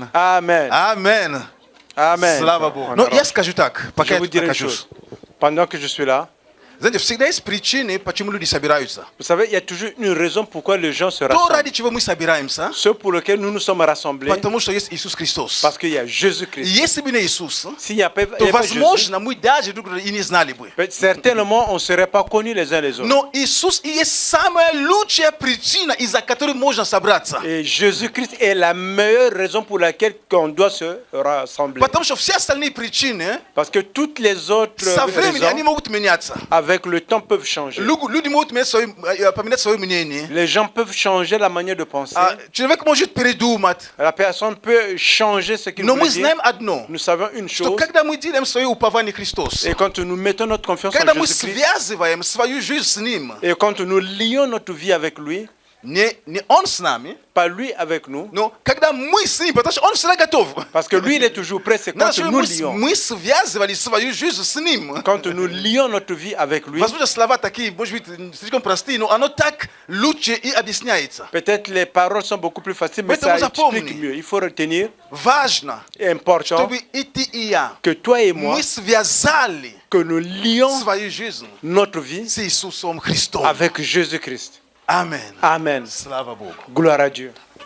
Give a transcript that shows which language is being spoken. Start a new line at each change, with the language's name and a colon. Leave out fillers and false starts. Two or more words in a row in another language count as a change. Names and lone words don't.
French: Amen.
Russian: Аминь.
French: Amen.
Russian: Слава Богу. Но я скажу так, пока
French: Je
Russian: я
French: vous
Russian: тут
French: dirai une
Russian: нахожусь.
French: chose. Pendant que je suis là,
Russian: Знаете, всегда есть причины, почему люди собираются.
French: vous savez, il y a toujours une raison pourquoi les gens se
Russian: То,
French: rassemblent.
Russian: ради чего мы собираемся,
French: Ce pour lequel nous nous sommes rassemblés,
Russian: потому что есть Иисус Христос.
French: parce qu'il y a
Russian: И
French: Jésus-Christ.
Russian: если бы не Иисус,
French: S'il n'y a pas, il
Russian: то,
French: y a pas Jésus,
Russian: возможно, мы даже друг друга и не знали бы.
French: certainement on ne serait pas connus les uns les autres.
Russian: Но Иисус и есть самая лучшая причина, из-за которой можно собраться.
French: Et Jésus-Christ est la meilleure raison pour laquelle on doit se rassembler.
Russian: Потому что все остальные причины
French: Parce que toutes les autres
Russian: со временем они
French: raisons,
Russian: могут меняться.
French: avec le temps, peuvent changer.
Russian: Люди могут поменять свое мнение.
French: Les gens peuvent changer la manière de penser.
Russian: Человек может передумать.
French: La personne peut changer ce qu'il
Russian: Но
French: veut
Russian: мы
French: dire.
Russian: знаем одно,
French: Nous savons une
Russian: что
French: chose.
Russian: когда мы делаем свое упование Христос,
French: Et quand nous mettons notre confiance
Russian: когда
French: en
Russian: мы
French: Jésus-Christ,
Russian: связываем свою жизнь с Ним,
French: et quand nous lions notre vie avec lui,
Russian: не Он с нами,
French: pas lui avec nous,
Russian: но когда мы с Ним, потому что Он всегда готов.
French: parce que lui il est toujours prêt, c'est quand
Russian: Надо, чтобы
French: nous lions.
Russian: мы связывали свою жизнь с Ним.
French: Quand nous lions notre vie avec lui,
Russian: Возможно, слова такие, может быть, слишком простые, но оно так лучше и объясняется.
French: peut-être les paroles sont beaucoup plus faciles, mais ça
Russian: Поэтому запомни.
French: explique mieux. Il faut retenir,
Russian: Важно,
French: important,
Russian: чтобы и ты, и я,
French: que toi et moi,
Russian: мы связали
French: que nous lions
Russian: свою жизнь
French: notre vie
Russian: с Иисусом Христом.
French: avec Jésus-Christ.
Russian: Amen.
French: Amen.
Russian: Слава Богу.
French: Gloire à Dieu.